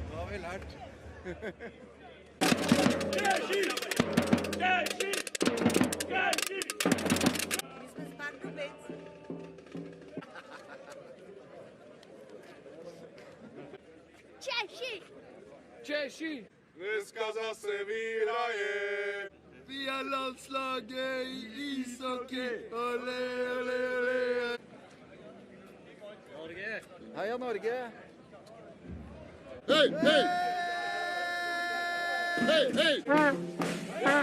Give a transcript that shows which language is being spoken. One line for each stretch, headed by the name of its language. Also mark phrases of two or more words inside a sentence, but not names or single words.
Norwegian: vi lært.
Czech: Češi! Češi! Češi! My jsme z Pardubic. Češi! Češi! Dneska zase vyhraje.
Norwegian: Via landslaget i ishockey. Ole, ole, ole. Norge! Heia Norge! Hei, hei! Hei, hei!